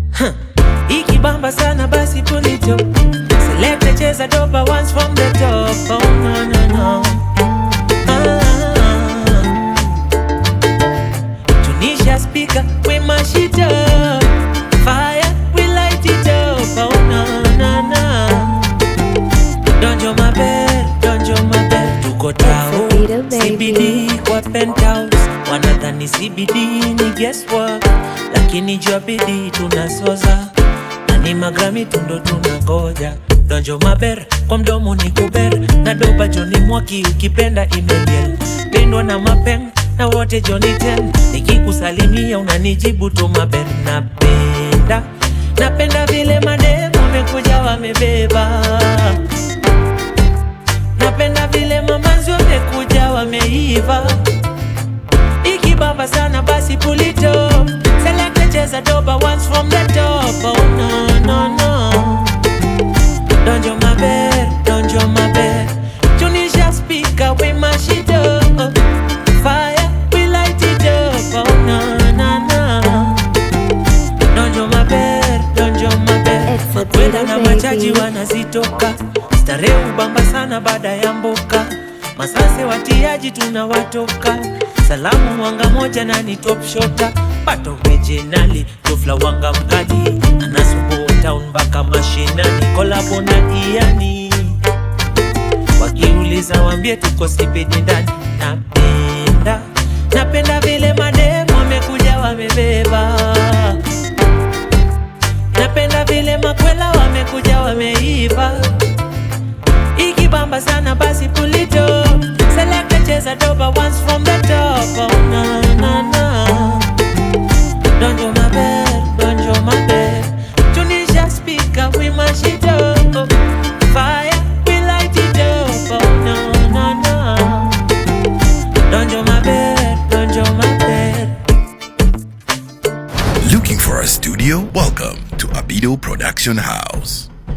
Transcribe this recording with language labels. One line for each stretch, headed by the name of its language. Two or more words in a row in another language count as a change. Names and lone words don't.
Swahili: Huh. Ikibamba sana basi
English: pull it up. Select,
Swahili: cheza dopa
English: once from the top. Oh, no, no, no. Ah. Tunisia speaker, we mash it up. Fire, we light it up. Oh, no, no, no.
Luo (Kenya and Tanzania): Donjo maber, donjo maber.
Swahili: Tuko tao,
English: It's a beat, baby.
Swahili: C B D kwa penthouse. Wanadhani C B D ni guesswork, lakini jua bidii tunasoza. Na ni magrami tundo tunangoja.
Luo (Kenya and Tanzania): Donjo maber,
Swahili: kwa mdomo ni kuber. Na doba Johnny Mwaki ukipenda imeliel. Pendwa na mapeng, na wote Johnny ten. Nikikusalimia unanijibu tu maber. Napenda, napenda vile madem wamekuja wamebeba. Napenda vile mamanzi wamekuja wameiva. Ikibamba sana basi
English: pull it up. Select,
Swahili: cheza doba
English: once from the top. Oh, no, no, no.
Luo (Kenya and Tanzania): Donjo maber, donjo maber.
English: Tunisia speaker, we mash it up. Fire, we light it up. Oh, no, no, no.
Luo (Kenya and Tanzania): Donjo maber, donjo maber.
English: It's a Makwenda beat, na baby.
Swahili: machaji wanazitoka. Starehe ubamba sana baada ya mboka. Masase watiaji tunawatoka. Salamu wanga moja na ni top shota. Pato originali, tufla wanga mkali. Anasupport town mpaka mashinani. Kolabo na Iani. Wakiuliza waambie tuko C B D ndani. Napenda, napenda vile madem wamekuja wamebeba. Napenda vile makwela wamekuja wameiva. Ikibamba sana basi
English: pull it up. Select,
Swahili: cheza doba
English: once from the top. Oh, no, no, no.
Luo (Kenya and Tanzania): Donjo maber, donjo maber.
English: Tunisia speaker, we mash it up. Fire, we light it up. Oh, no, no, no.
Luo (Kenya and Tanzania): Donjo maber, donjo maber.
English: Looking for a studio? Welcome to Abido Production House.